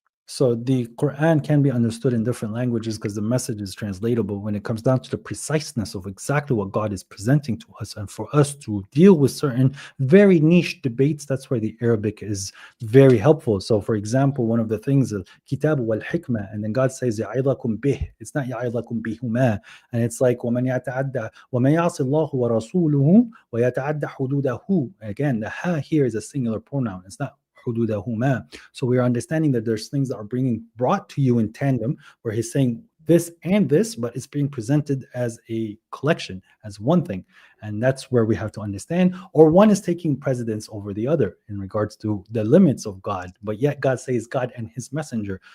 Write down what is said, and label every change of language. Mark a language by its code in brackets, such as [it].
[en] So the Quran can be understood in different languages because the message is translatable. When it comes down to the preciseness of exactly what God is presenting to us, and for us to deal with certain very niche debates, that's where the Arabic is very helpful. So, for example, one of the things is Kitab wal Hikmah, and then God says Ya'idakum bih. It's not Ya'idakum bihuma, and it's like [ar] وَمَنْ يَتَعَدَّى وَمَنْ يَعْصِ اللَّهُ وَرَسُولُهُ وَيَتَعَدَّى حُدُودَهُ. [en] Again, the ha here is a singular pronoun. It's not حدودهما. So we are understanding that there's things that are being brought to you in tandem, where he's saying this and this, but it's being presented as a collection, as one thing. And that's where we have to understand, or one is taking precedence over the other in regards to the limits of God, but yet God says God and his messenger.